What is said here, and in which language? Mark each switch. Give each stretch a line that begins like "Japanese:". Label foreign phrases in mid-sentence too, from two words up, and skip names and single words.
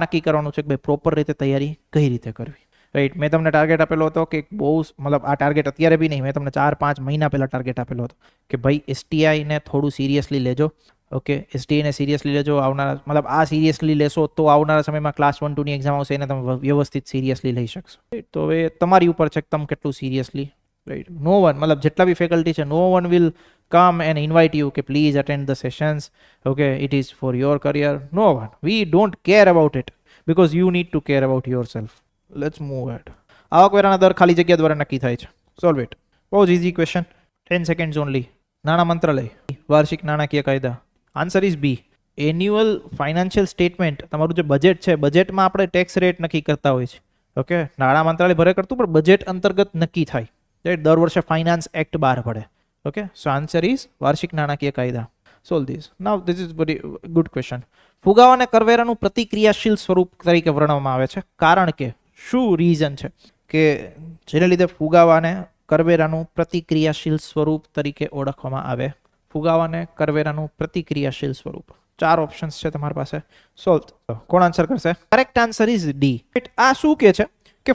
Gujarati: નક્કી કરવાનું છે કે ભાઈ પ્રોપર રીતે તૈયારી કઈ રીતે કરવી રાઈટ મેં તમને ટાર્ગેટ આપેલો હતો કે બહુ મતલબ આ ટાર્ગેટ અત્યારે બી નહીં મેં તમને 4-5 મહિના પહેલાં ટાર્ગેટ આપેલો હતો કે ભાઈ એસટીઆઈને થોડું સિરિયસલી લેજો ઓકે એસટીઆઈને સિરિયસલી લેજો આવનારા મતલબ આ સિરિયસલી લેશો તો આવનારા સમયમાં ક્લાસ 1-2ની એક્ઝામ આવશે એને તમે વ્યવસ્થિત સિરિયસલી લઈ શકશો તો હવે તમારી ઉપર છે કે તમે કેટલું સિરિયસલી
English: right no one
Gujarati: મતલબ જેટલા બી ફેકલ્ટી છે
English: no one will come and invite you
Gujarati: કે
English: please attend the sessions okay it is for your career no one we don't care about it because you need to care about yourself let's move ahead
Gujarati: આવકવેરાના દર ખાલી જગ્યા દ્વારા નક્કી થાય છે
English: solve it
Gujarati: બહુ જ
English: easy question 10 seconds only
Gujarati: નાણાં મંત્રાલય વાર્ષિક નાણાકીય કાયદા
English: answer is B annual financial statement
Gujarati: તમારું જે બજેટ છે બજેટમાં આપણે
English: tax rate
Gujarati: નક્કી કરતા હોય છે ઓકે નાણાં મંત્રાલય ભરે કરતું પણ બજેટ અંતર્ગત નક્કી થાય રાઈટ દર વર્ષે
English: finance act
Gujarati: બહાર પડે
English: okay so answer is
Gujarati: વાર્ષિક નાણાકીય કાયદા
English: solve this now this is very good question
Gujarati: ફુગાવાને કરવેરાનું પ્રતિક્રિયાશીલ સ્વરૂપ તરીકે વર્ણવવામાં આવે છે કારણ કે શું રીઝન છે કે જેને લીધે ફુગાવાને કરવેરાનું પ્રતિક્રિયાશીલ સ્વરૂપ તરીકે ઓળખવામાં આવે ફુગાવાને કરવેરાનું પ્રતિક્રિયાશીલ સ્વરૂપ 4 ઓપ્શન્સ છે તમારી પાસે સોલ્વ કોણ આન્સર કરશે
English: correct answer is D
Gujarati: આ શું કહે છે કે